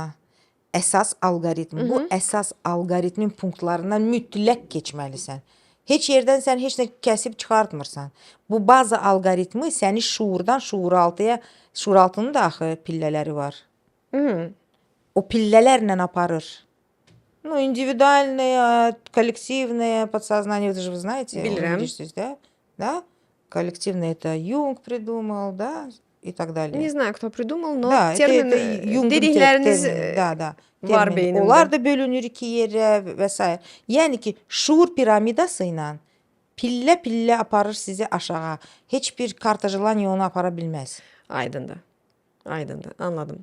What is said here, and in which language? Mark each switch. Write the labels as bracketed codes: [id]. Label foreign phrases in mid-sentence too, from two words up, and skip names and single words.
[az] Əsas alqoritm. Bu əsas alqoritmin punktlarından mütləq keçməlisən. Heç yerdən sən heç nə kəsib çıxartmırsan. Bu baza alqoritmi səni şuurdan şuuraltıya, şuuraltının da axı pillələri var. O pillələrlə aparır. [ru] Индивидуальное, коллективное подсознание, это же вы знаете, [az] bilirsiniz, [ru] да? Коллективное это Юнг придумал, да, и так далее. Не знаю, кто prидумал, но Да, [az] termin dedikləriniz var beynimdə. Onlar da bölünür iki yerə və s. Yəni ki, şuur piramidası ilə pillə-pillə aparır sizi aşağı. Heç bir [ru] карта желаний [az] onu apara bilməz. Aydındır. Anladım.